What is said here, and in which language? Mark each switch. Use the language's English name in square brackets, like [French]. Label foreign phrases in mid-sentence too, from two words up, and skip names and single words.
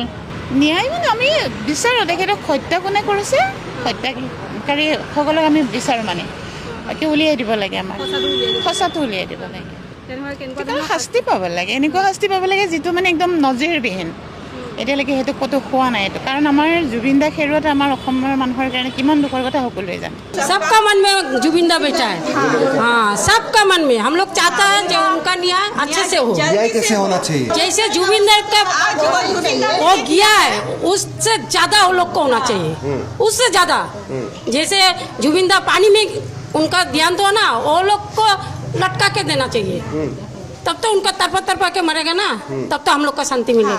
[Assamese] ন্যায় মানে আমি বিচাৰোঁ, তেখেতক হত্যা কোনে কৰিছে, হত্যাকাৰীসকলক আমি বিচাৰোঁ, মানে বাকী উলিয়াই দিব লাগে, আমাৰ সঁচাটো উলিয়াই দিব লাগে। শাস্তি পাব লাগে, এনেকুৱা শাস্তি পাব লাগে যিটো মানে একদম নজিৰবিহীন। এতিয়ালৈকে সেইটো ক'তো হোৱা নাই এইটো, কাৰণ আমাৰ জুবিন দা হেৰুৱাত আমাৰ অসমৰ মানুহৰ কাৰণে কিমান দুখৰ কথা সকলোৱে জানে। [Hindi] सबका मन में जुबिन दा बेटा है, हाँ सबका मन में। हम लोग चाहते हैं जो उनका न्याय अच्छे से हो। न्याय कैसे होना चाहिए? जैसे जुबिन दा का वो गया है, उससे ज्यादा वो लोग को होना चाहिए, उससे ज्यादा। जैसे जुबिन दा पानी में उनका ध्यान तो ना, वो लोग को लटका के देना चाहिए, तब तो उनका तरफा के मरेगा ना, तब तो हम लोग को शांति मिलेगा।